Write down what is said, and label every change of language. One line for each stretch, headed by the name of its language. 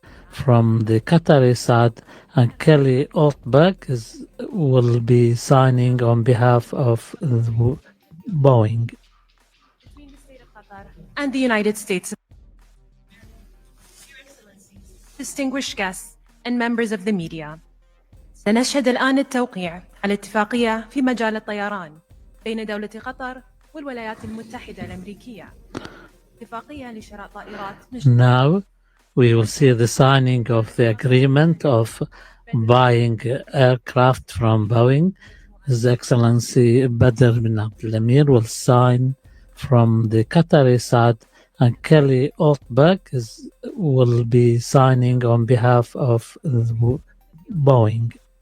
English: From the Qatari side, and Kelly Altberg will be signing on behalf of Boeing. Between the state of Qatar and the United States. Your Excellencies, distinguished guests, and members of the media.
Arabic: سنشهد الآن التوقيع على اتفاقية في مجال الطيران بين دولة قطر والولايات المتحدة الأمريكية. اتفاقية لشراء طائرات.
English: Now we will see the signing of the agreement of buying aircraft from Boeing. His Excellency Badr bin Abdul Emir will sign from the Qatari side, and Kelly Altberg will be signing on behalf of Boeing.